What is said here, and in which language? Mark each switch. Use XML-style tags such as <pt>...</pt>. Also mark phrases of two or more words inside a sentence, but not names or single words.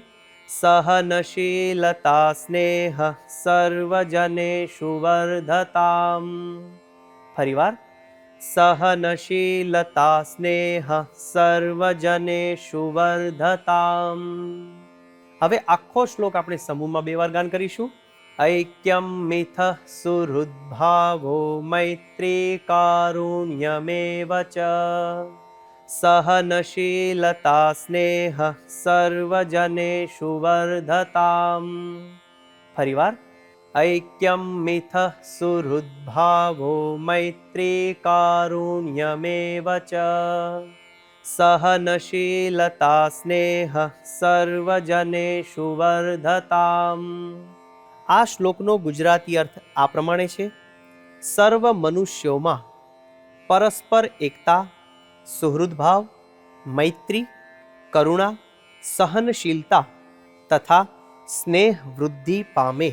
<sa>સહનશીલતા સ્નેહ સર્વજનેષુ વર્ધતામ. ફરીવાર, સહનશીલતા સ્નેહ સર્વજનેષુ વર્ધતામ.</sa> <gu>હવે આખો શ્લોક આપણે સમૂહમાં બે વાર ગાન કરીશું.</gu> <sa>ऐक्यं मिथः सुहृद्भावो मैत्री कारुण्यमेव च सहनशीलता स्नेह सर्वजनेषु वर्धताम्. फरीवार, ऐक्यं मिथः सुहृद्भावो मैत्री कारुण्यमेव च सहनशीलता स्नेह સર્વજનેષુ વર્ધતામ.</sa> <gu>આ શ્લોકનો ગુજરાતી અર્થ આ પ્રમાણે છે. સર્વ મનુષ્યોમાં પરસ્પર એકતા, સુહૃદભાવ, મૈત્રી, કરુણા, સહનશીલતા તથા સ્નેહ વૃદ્ધિ પામે.</gu>